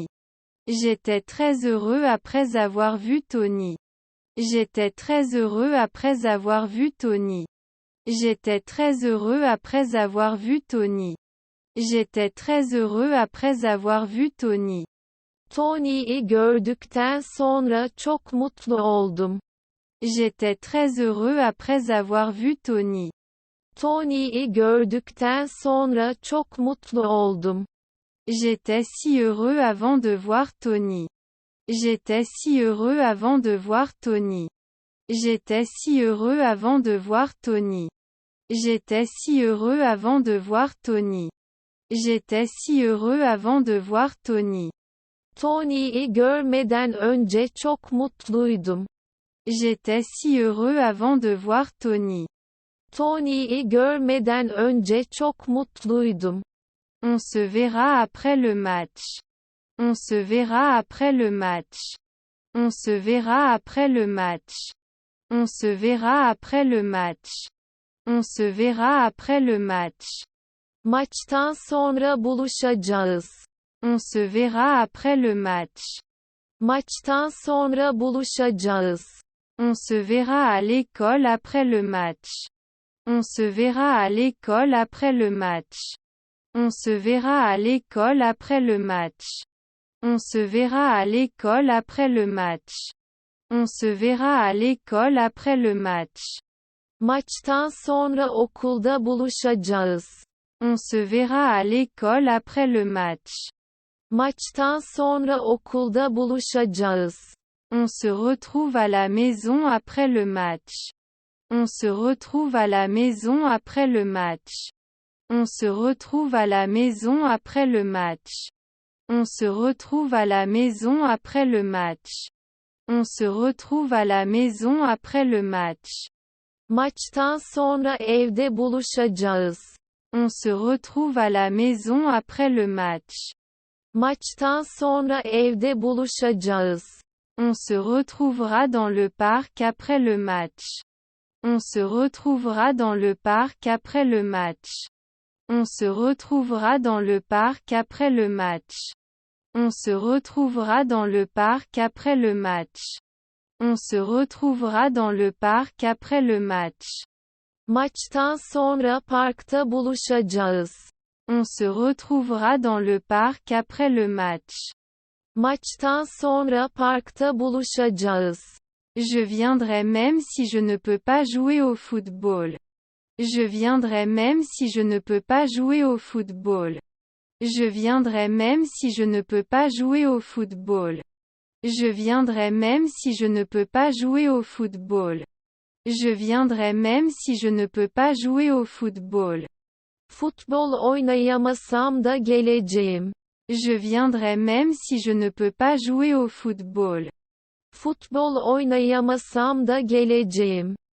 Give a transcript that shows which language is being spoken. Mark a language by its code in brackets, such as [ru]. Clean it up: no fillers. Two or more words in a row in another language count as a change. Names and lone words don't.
[fr] J'étais très heureux après avoir vu Tony. J'étais très heureux après avoir vu Tony. J'étais très heureux après avoir vu Tony. J'étais très heureux après avoir vu Tony. [tr] Tony'yi gördükten sonra çok mutlu oldum. [fr] J'étais très heureux après avoir vu Tony. [tr] Tony'yi gördükten sonra çok mutlu oldum. [fr] J'étais si heureux avant de voir Tony. J'étais si heureux avant de voir Tony. J'étais si heureux avant de voir Tony. J'étais si heureux avant de voir Tony. J'étais si heureux avant de voir Tony. [tr] Tony'yi görmeden önce çok mutluydum. [fr] J'étais si heureux avant de voir Tony. [tr] Tony'yi görmeden önce çok mutluydum. [fr] On se verra après le match. On se verra après le match. On se verra après le match. On se verra après le match. On se verra après le match. [tr] Maçtan sonra buluşacağız. [fr] On se verra après le match. [tr] Maçtan sonra buluşacağız. [fr] On se verra à l'école après le match. On se verra à l'école après le match. On se verra à l'école après le match. On se verra à l'école après le match. On se verra à l'école après le match. [tr] Maçtan sonra okulda buluşacağız. [fr] On se verra à l'école après le match. [tr] Maçtan sonra okulda buluşacağız. [fr] On se retrouve à la maison après le match. On se retrouve à la maison après le match. On se retrouve à la maison après le match. On se retrouve à la maison après le match. On se retrouve à la maison après le match. [tr] Maçtan sonra evde buluşacağız. [fr] On se retrouve à la maison après le match. [tr] Maçtan sonra evde buluşacağız. [fr] On se retrouvera dans le parc après le match. On se retrouvera dans le parc après le match. On se retrouvera dans le parc après le match. On se retrouvera dans le parc après le match. On se retrouvera dans le parc après le match. [tr] Maçtan sonra parkta buluşacağız. [fr] On se retrouvera dans le parc après le match. [tr] Maçtan sonra parkta buluşacağız. [fr] Je viendrai même si je ne peux pas jouer au football. Je viendrai même si je ne peux pas jouer au football. Je viendrai même si je ne peux pas jouer au football. Je viendrai même si je ne peux pas jouer au football. Je viendrai même si je ne peux pas jouer au football. [tr] Futbol oynayamasam da geleceğim. [fr] Je viendrai même si je ne peux pas jouer au football. [tr] Futbol oynayamasam da geleceğim.